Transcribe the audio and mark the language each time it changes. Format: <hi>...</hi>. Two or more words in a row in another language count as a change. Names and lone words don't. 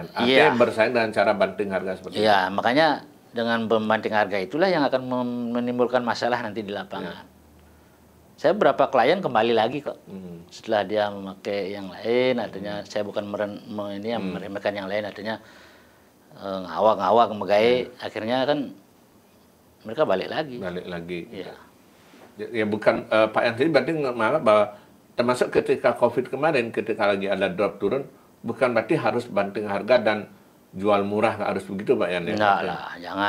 <id>Iya. Artinya bersaing dengan cara banting harga seperti itu. Iya, makanya dengan pembanting harga itulah yang akan menimbulkan masalah nanti di lapangan. Saya berapa klien kembali lagi kok. Setelah dia memakai yang lain, artinya saya bukan meremehkan yang lain, artinya</id> <ban>ngawak-ngawak, megai,</ban> <id>akhirnya kan mereka balik lagi. Balik lagi. Iya. Ya bukan Pak Yan sendiri berarti menganggap bahwa termasuk ketika COVID kemarin, ketika lagi ada drop turun, bukan berarti harus banting harga dan jual murah, nggak harus begitu Pak Yan ya? Enggak lah, jangan.</id>